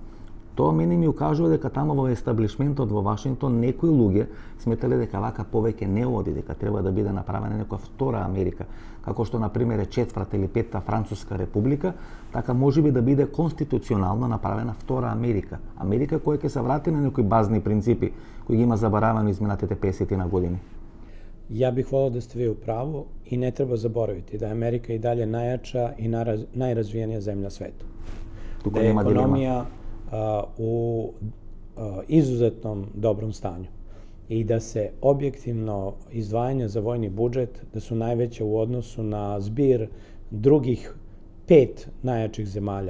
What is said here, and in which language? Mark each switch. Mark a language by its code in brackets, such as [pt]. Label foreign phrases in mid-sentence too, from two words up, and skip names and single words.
[mk] Тоа мене ми укажува дека таму во естаблишментот во Вашингтон некои луѓе сметале дека вака повеќе не оди, дека треба да биде направена некоја втора Америка, како што на пример е четврта или петта Француска република, така можеби да биде конституционално направена втора Америка. Америка која ќе се врати на некои базни принципи кои ги има заборавено изминатите 50 на години. [sr] Ja bih volao da ste vi u pravu i ne treba zaboraviti da je Amerika i dalje najjača i najrazvijenija zemlja sveta. Da je ekonomija u izuzetnom dobrom stanju i da se objektivno izdvajanja za vojni budžet da su najveće u odnosu na zbir drugih 5 najjačih zemalja.